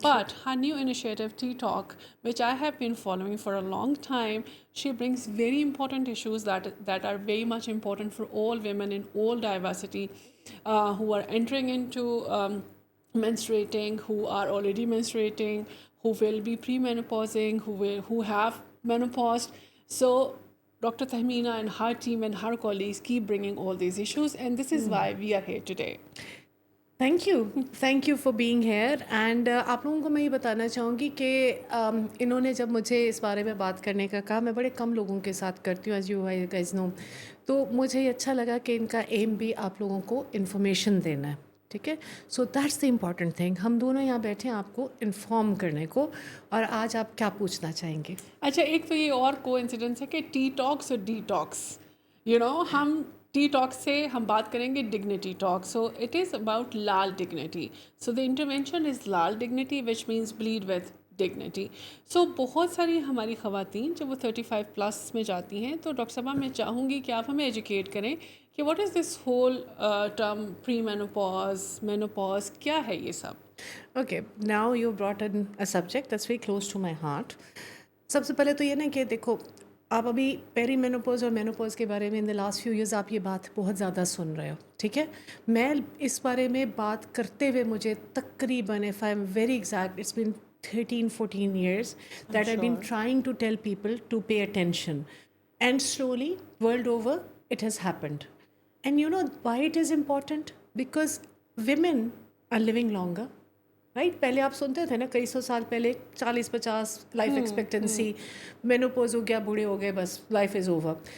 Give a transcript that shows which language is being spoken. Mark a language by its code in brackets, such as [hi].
[en] But her new initiative, Tea Talk, which I have been following for a long time, she brings very important issues that are very much important for all women in all diversity who are entering into menstruating, who are already menstruating, who will be premenopausing, who have menopaused. So Dr. Tahmina and her team and her colleagues keep bringing all these issues, and this is why we are here today. Thank you for being here. [hi] And आप लोगों को मैं ये बताना चाहूँगी कि इन्होंने जब मुझे इस बारे में बात करने का कहा, मैं बड़े कम लोगों के साथ करती हूँ, [en] As you guys know. [hi] तो मुझे ये अच्छा लगा कि इनका एम भी आप लोगों को इन्फॉर्मेशन देना है. ठीक है. [en] So that's the important thing. [hi] हम दोनों यहाँ बैठे हैं आपको इन्फॉर्म करने को. और आज आप क्या पूछना चाहेंगे? अच्छा, एक तो ये और को इंसिडेंस है कि टी टॉक्स और डी टॉक्स, यू नो, हम टी टॉक से हम बात करेंगे dignity talk. [en] So it is about Laal dignity. So the intervention is Laal dignity which means bleed with dignity. [hi] सो बहुत सारी हमारी ख़वातीन जब वो 35 प्लस में जाती हैं, तो डॉक्टर साहबा मैं चाहूँगी कि आप हमें एजुकेट करें कि [en] what is this whole term pre menopause, menopause, [hi] क्या है ये सब? [en] Okay, now you brought in a subject that's very close to my heart. [hi] सबसे पहले तो ये ना कि देखो, आप अभी पेरी मेनोपॉज और मेनोपॉज के बारे में [en] in the last few years [hi] आप ये बात बहुत ज़्यादा सुन रहे हो. ठीक है. मैं इस बारे में बात करते हुए मुझे तकरीबन, [en] If I am very exact, it's been 13-14 years that I've been trying to tell people to pay attention. And slowly, world over, it has happened. And you know why it is important? Because women are living longer. Right. [hi] पहले आप सुनते थे ना, कई सौ साल पहले 40-50 life expectancy, menopause हो गया, बूढ़े हो गए, बस [en] Life is over.